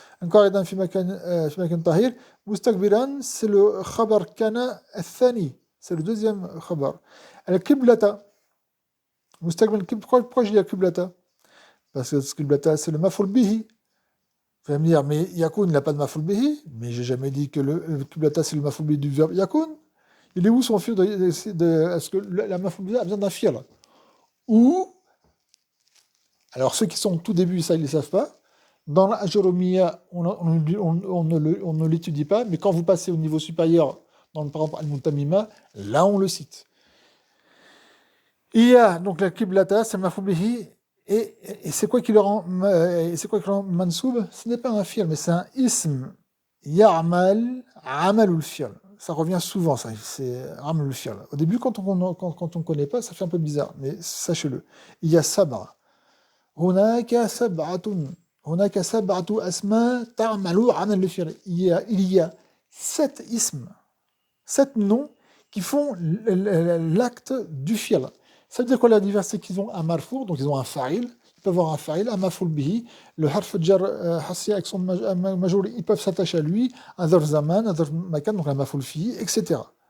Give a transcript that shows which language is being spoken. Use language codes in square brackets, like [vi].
[ar] قاعدا في مكان طهير. مستقبلا [fr] c'est le [ar] خبر كان الثاني, [fr] c'est le deuxième khabar. Al-Qiblata, Mustaqbil al-Qibla, pourquoi je dis al-Qiblata? Parce que al-Qiblata, c'est le maf'ul bihi. Vous allez me dire, mais yakun, il n'a pas de maf'ul bihi, mais j'ai jamais dit que le Qiblata, c'est le maf'ul bihi du verbe yakun. Il est où son fil est-ce que la maf'ul bihi a besoin d'un fil? Ou, alors ceux qui sont au tout début, ça, ils ne le savent pas. Dans la Ajurumiyya, on ne l'étudie pas, mais quand vous passez au niveau supérieur, par exemple Al-Muntamima, là on le cite. Il y a donc la Qiblata, c'est maf'ul bihi, et c'est quoi qui le rend mansoub? Ce n'est pas un fi'l, mais c'est un ism ya'mal amalul fi'l. Ça revient souvent, ça, c'est amalul fi'l. Au début, quand on ne connaît pas, ça fait un peu bizarre, mais sachez-le. Il y a sab'a. [ar] هناك سبعة أسماء تعمل عمل الفعل. [fr] Il y a 7 isms, 7 noms qui font l'acte du fi'l. Ça veut dire quoi la diversité? Qu'ils ont un marfour, donc ils ont un fa'il, ils peuvent avoir un fa'il, un maf'ul bihi, le harf jar hassi avec son majeur, ils peuvent s'attacher à lui, un zarf zaman, un zarf makan, donc un maf'ul fi, etc.